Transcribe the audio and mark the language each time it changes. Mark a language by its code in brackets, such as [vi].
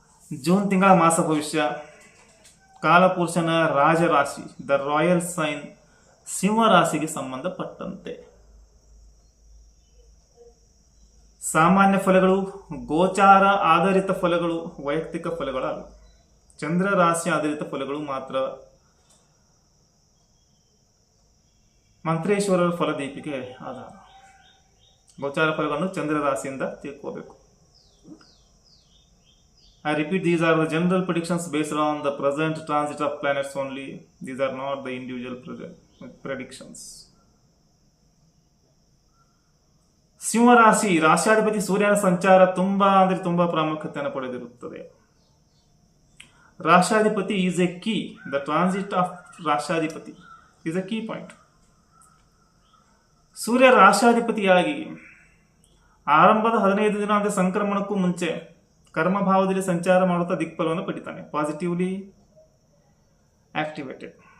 [kn] June ತಿಂಗಳ ಮಾಸ ಭವಿಷ್ಯ ಕಾಲಪುರುಷನ ರಾಜರಾಶಿ [en] the royal sign [kn] ಸಿಂಹ ರಾಶಿಗೆ ಸಂಬಂಧಪಟ್ಟಂತೆ ಸಾಮಾನ್ಯ ಫಲಗಳು, ಗೋಚಾರ ಆಧಾರಿತ ಫಲಗಳು, ವೈಯಕ್ತಿಕ ಫಲಗಳಲ್ಲ. ಚಂದ್ರ ರಾಶಿ ಆಧಾರಿತ ಫಲಗಳು ಮಾತ್ರ ಮಂತ್ರೇಶ್ವರರ ಫಲದೀಪಿಕೆ ಆಧಾರ. ಗೋಚಾರ ಫಲಗಳನ್ನು ಚಂದ್ರ ರಾಶಿಯಿಂದ ತಿಳ್ಕೋಬೇಕು. [en] I repeat, these are the general predictions based on the present transit of planets only. These are not the individual predictions. [kn] ಸಿಂಹರಾಶಿ ರಾಶ್ಯಾಧಿಪತಿ ಸೂರ್ಯನ ಸಂಚಾರ ತುಂಬಾ ಪ್ರಾಮುಖ್ಯತೆಯನ್ನು ಪಡೆದಿರುತ್ತದೆ. [en] ರಾಶ್ಯಾಧಿಪತಿ is a key. The transit of ರಾಶ್ಯಾಧಿಪತಿ is a key point. [kn] ಸೂರ್ಯ ರಾಶ್ಯಾಧಿಪತಿಯಾಗಿ ಆರಂಭದ 15 ದಿನ ಅಂದರೆ ಸಂಕ್ರಮಣಕ್ಕೂ ಮುಂಚೆ ಕರ್ಮಭಾವದಲ್ಲಿ ಸಂಚಾರ ಮಾಡುತ್ತಾ ದಿಕ್ಫಲವನ್ನು ಪಡಿತಾನೆ, [en] Positively activated.